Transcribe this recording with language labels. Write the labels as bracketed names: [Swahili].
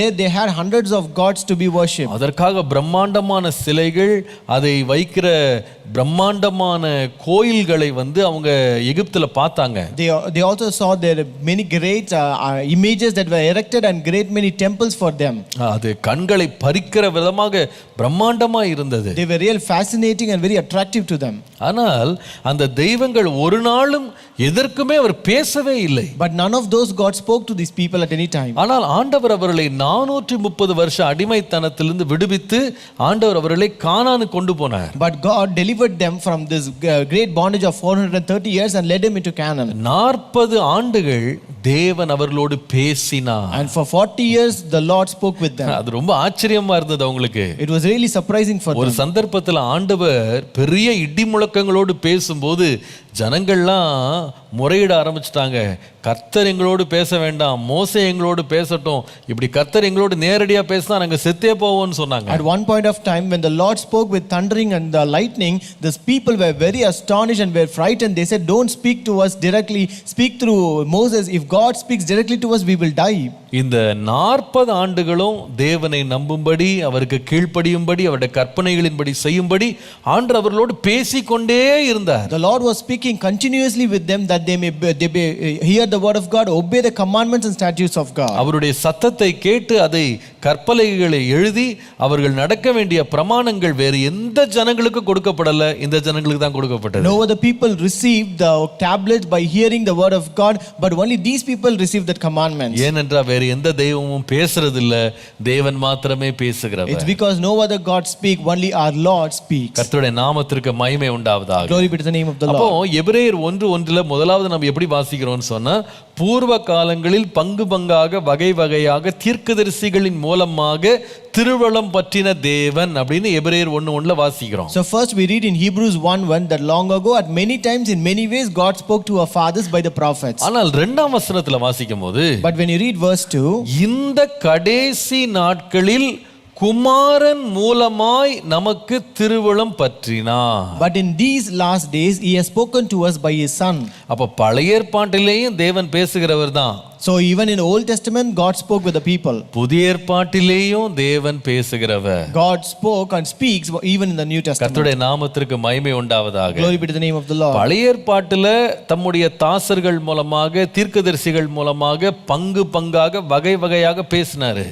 [English] They had hundreds of gods to be worshipped. [Tamil] அதற்காக பிரம்மாண்டமான சிலைகள், அதை வைக்கிற பிரம்மாண்டமான கோயில்களை வந்து அவங்க எகிப்துல பார்த்தாங்க. [English] They also saw there many great images that were erected and great many temples for them. [Tamil] அது கண்களை பறிக்கிற விதமாக பிரம்மாண்டமா இருந்தது. [English] They were real fascinating and very attractive to them. [Tamil] ஆனால் அந்த தெய்வங்கள் ஒரு நாளும் எதற்குமே அவர் பேசவே இல்லை. [English] But none of those gods spoke to these people at any time. [Tamil] ஆனால் ஆண்டவர் அவர்களை 430 வருஷ அடிமைத்தனத்திலிருந்து விடுவித்து ஆண்டவர் அவர்களை கானானுக்கு கொண்டு போனார். [English] But God delivered them from this great bondage of 430 years and led them into Canaan. [Tamil] 40 ஆண்டுகள் தேவன் அவர்களோடு பேசினார். [English] And for 40 years the Lord spoke with them. [Tamil] அது ரொம்ப ஆச்சரியமா இருந்தது அவங்களுக்கு. [English] It was really surprising for [Tamil] ஒரு [English] them. [Tamil] சந்தர்ப்பத்தில் ஆண்டவர் பெரிய இடி முழக்கங்களோடு பேசும்போது ஜனங்கள்லாம் முறையிட ஆரம்பிச்சிட்டாங்க. கர்த்தர் எங்களோடு பேச வேண்டாம், மோசே எங்களோடு பேசட்டும், இப்படி கர்த்தர் எங்களோடு நேரடியா பேசினா நாங்க செத்தே போவோம்னு சொன்னாங்க. [English] At one point of time when the Lord spoke with thundering and the lightning, these people were very astonished and were frightened. They said, don't speak to us directly, speak through Moses. If God speaks directly to us, we will die. [Tamil] இந்த 40 ஆண்டுகளும் தேவனை நம்பும்படி, அவருக்கு கீழ்ப்படியும்படி, அவருடைய கற்பனைகளின்படி செய்யும்படி ஆண்டவர் அவர்களோடு பேசிக்கொண்டே இருந்தார். [English] The Lord was speaking continuously with them that they may hear the word of God, obey the commandments and statutes of God. [Tamil] அவருடைய சத்தத்தை கேட்டு அதை கற்பலைகளை எழுதி அவர்கள் நடக்க வேண்டிய பிரமாணங்கள் வேறு எந்த ஜனங்களுக்கு கொடுக்கப்படல, இந்த ஜனங்களுக்கு தான் கொடுக்கப்பட்டது. [English] No other people received the tablets by hearing the word of God, but only these people received that commandments. [Tamil] ஏனென்றால் வேறு எந்த தெய்வமும் பேசுறதில்ல, தேவன் மாத்திரமே பேசுகிறவர். [English] It's because no other God speak, only our Lord speaks. [Tamil] கர்த்தருடைய நாமத்திற்கு மகிமை உண்டாவதாக. [English] Glory be to the name of the Lord. [Tamil] அப்போ எபிரேயர் 1:1 முதலாவது நம்ம எப்படி வாசிக்கிறோம்னு சொன்னா, பூர்வ காலங்களில் பங்கு பங்காக வகை வகையாக தீர்க்கதரிசிகளின் மூலமாக திருவளம் பற்றின தேவன் அப்படின்னு எபிரேயர் 1:1 வாசிக்கிறோம். [English] So first we read in Hebrews 1:1 that long ago at many times in many ways God spoke to our fathers by the prophets. [Tamil] ஆனால் இரண்டாம் வசனத்துல வாசிக்கும்போது, [English] But when you read verse 2, [Tamil] இந்த கடைசி நாட்களில் குமாரன் மூலமாய் நமக்கு திருவளம் பற்றினார். [English] but in these last days he has spoken to us by his son. [Tamil] அப்ப பழைய ஏற்பாட்டிலேயும் தேவன் பேசுகிறவர் தான். [English] So even in the Old Testament God spoke with the people. [Tamil] புதிய ஏற்பாட்டிலேயும் தேவன் பேசுகிறவர். [English] God spoke and speaks even in the New Testament. [Tamil] கர்த்தருடைய நாமத்திற்கு மகிமை உண்டாவதாக. [English] Glory be to the name of the Lord. [Tamil] பழைய ஏற்பாட்டில தம்முடைய தாசர்கள் மூலமாக, தீர்க்கதரிசிகள் மூலமாக பங்கு பங்காக வகை வகையாக பேசினாரு.